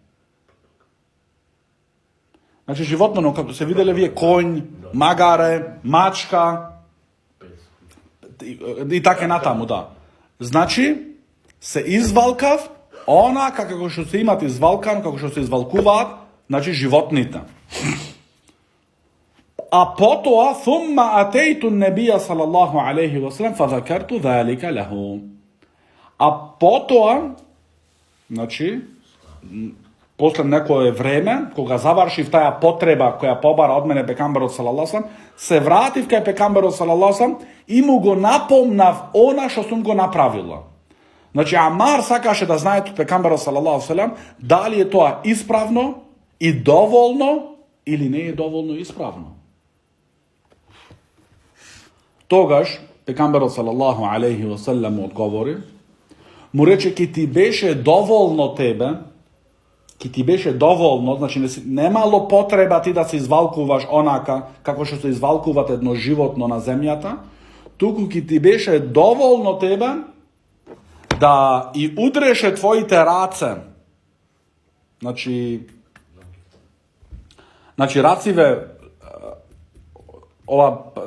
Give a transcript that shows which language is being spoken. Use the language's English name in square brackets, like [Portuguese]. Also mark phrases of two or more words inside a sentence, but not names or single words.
[Macedonian] Значи животно, но, како се видјели ви је коњ, магаре, мачка и тако на тамо, да. Значи, се извалкав онака како што се имати извалкан, како што се извалкуват, значи животнита. А потоа, [Arabic] ثم أتيت النبي صلى الله عليه وسلم فذكرت ذلك له. [Macedonian] А потоа, значи, после некоје време, кога заврши таја потреба која побара од мене пекамберу [Arabic] صلى الله عليه وسلم, [Macedonian] се врати кај пекамберу [Arabic] صلى الله عليه وسلم [Macedonian] и му го напомнав она што сам го направила. Значи, Аммар сакаше да знају пекамберу [Arabic] صلى الله عليه وسلم [Macedonian] да ли је то исправно и доволјно или не је доволјно исправно. Тогаж пекамберу [Arabic] صلى الله عليه وسلم [Macedonian] одговори, му рече, ки ти беше доволјно тебе, ти беше доволно, значи немало потреба ти да се извалкуваш онака, како што се извалкуват едно животно на земјата, туку ки ти беше доволно тебе да и удреше твоите раце. Значи рациве, ова...